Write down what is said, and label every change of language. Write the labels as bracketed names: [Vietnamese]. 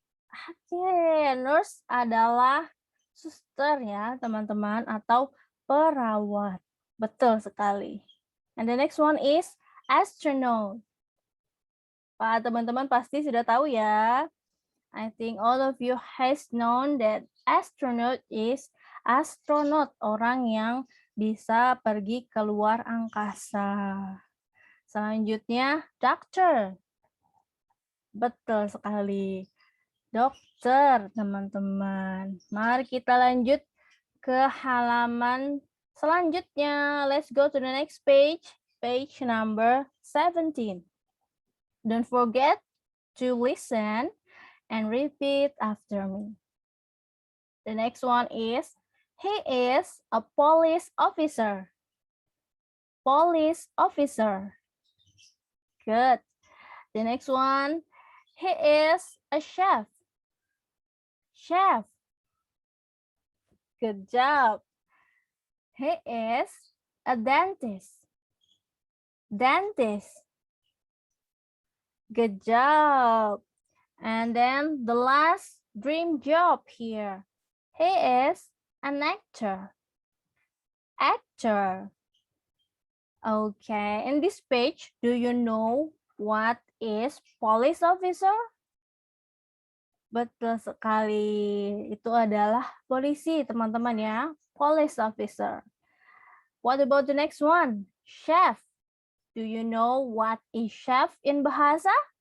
[Indonesian] Oke, nurse adalah suster ya, teman-teman, atau perawat. Betul sekali. [English] And the next one is astronaut. [Indonesian] Pak, teman-teman pasti sudah tahu ya. [English] I think all of you has known that astronaut is astronaut, [Indonesian] orang yang bisa pergi ke luar angkasa. Selanjutnya, doctor. Betul sekali. Dokter, teman-teman. Mari kita lanjut ke halaman selanjutnya. [English] Let's go to the next page number 17. Don't forget to listen and repeat after me. The next one is, he is a police officer. Police officer. Good. The next one, he is a chef. Chef. Good job. He is a dentist. Dentist. Good job. And then the last dream job here. He is an actor. Actor. Okay, in this page, do you know what is police officer? [Indonesian] Betul sekali. Itu adalah polisi, teman-teman ya. [English] Police officer. What about the next one? Chef. Do you know what is chef in bahasa?